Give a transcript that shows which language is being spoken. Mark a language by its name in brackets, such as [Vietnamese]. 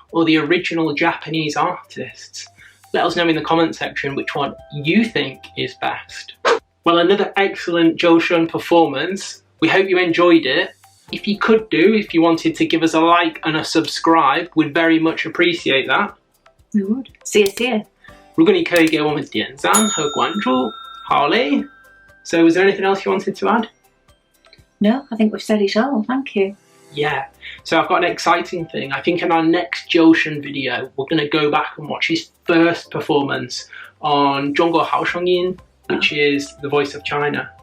[English] Or the original Japanese artists? Let us know in the comment section which one you think is best. Well, another excellent Zhou Shen performance. We hope you enjoyed it. If you could if you wanted to give us a like and a subscribe, we'd very much appreciate that. We would. See you. [Chinese] 如果你可以给我们点赞和关注，好嘞。 [English] So was there anything else you wanted to add? No, I think we've said it all. Thank you. Yeah. So I've got an exciting thing. I think in our next Zhou Shen video, we're going to go back and watch his first performance on 中国好声音, which is the voice of China.